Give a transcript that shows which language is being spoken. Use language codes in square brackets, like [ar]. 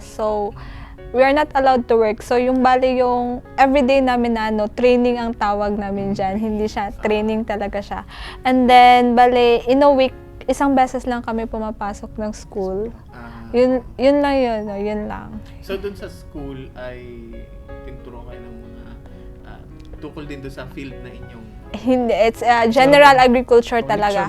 [en] So, we are not allowed to work. [tl] So, yung everyday namin training ang tawag namin dyan. Hindi siya, training talaga siya. [en] And then, in a week, [tl] isang beses lang kami pumapasok ng school. Yun lang. So, dun sa school ay tinuturo kayo ng mga tukol din doon sa field na inyong [en] Hindi, it's general agriculture talaga.